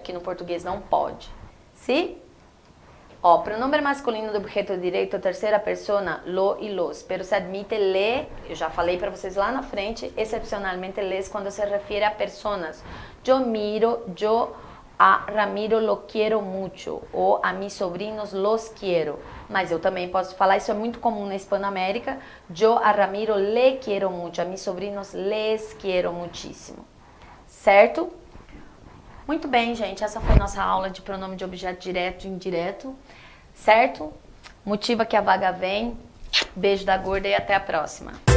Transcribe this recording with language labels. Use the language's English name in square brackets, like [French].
[Portuguese] Que no português não pode. ¿Sí? Ó, pronombre masculino do objeto direto, terceira persona, lo e los. [Spanish] Pero se admite le, [Portuguese] eu já falei para vocês lá na frente, excepcionalmente les quando se refere a personas. [Spanish] Yo a Ramiro lo quiero mucho, ou a mis sobrinos los quiero. [Portuguese] Mas eu também posso falar, isso é muito comum na Hispanoamérica, [Spanish] yo a Ramiro le quiero mucho, a mis sobrinos les quiero muchísimo. [Portuguese] Certo? Muito bem, gente, essa foi nossa aula de pronome de objeto direto e indireto, certo? Motiva que a vaga vem. Beijo da gorda e até a próxima.